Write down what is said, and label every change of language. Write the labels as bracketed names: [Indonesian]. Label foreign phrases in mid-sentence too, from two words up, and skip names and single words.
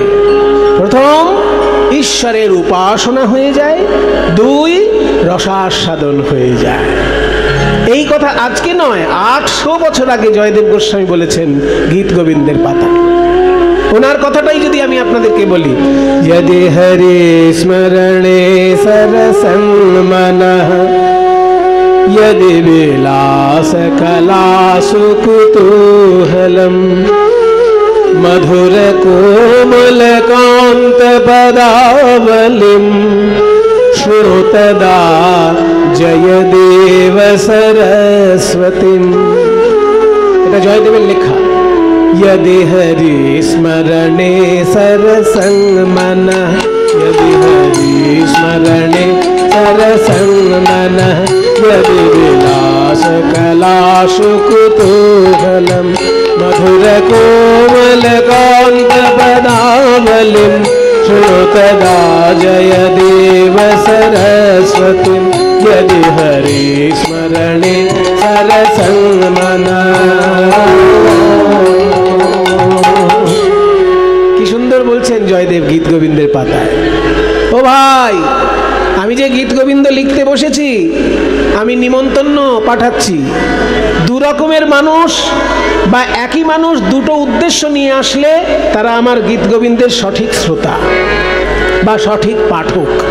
[Bangla] প্রথম, ঈশ্বরের উপাসনা হয়ে যায়, দুই, রসাস্বাদন হয়ে যায়। এই কথা আজকে নয়, 800 বছর আগে জয়দেব গোস্বামী বলেছেন গীত গোবিন্দের পাতা। ওনার কথাটাই যদি আমি আপনাদেরকে বলি, [Sanskrit] यदि हरि स्मरणे सरसं मनः, यदि विलास कला सुकुतूहलम मधुर कोमल कांत पदावलिम श्रुतदा जयदेव सरस्वतीम। [Bangla] এটা জয়দেবের লেখা। [Sanskrit] यदि हरि स्मरणे सरसंग मनः, यदि हरि स्मरणे सरसंग मनः, यदि विलास कलाशु कुतूहलम् मधुर कोमल कांत पदावलिं श्रुतदा जयदेव सरस्वतीं। यदि हरि स्मरणे सरसंग मनः। [Bangla] কি সুন্দর বলছেন জয়দেব গীত গোবিন্দের পাতায়। ও ভাই, আমি যে গীত গোবিন্দ লিখতে বসেছি, আমি নিমন্ত্রণ পাঠাচ্ছি। দু রকমের মানুষ বা একই মানুষ দুটো উদ্দেশ্য নিয়ে আসলে তারা আমার গীত গোবিন্দের সঠিক শ্রোতা বা সঠিক পাঠক।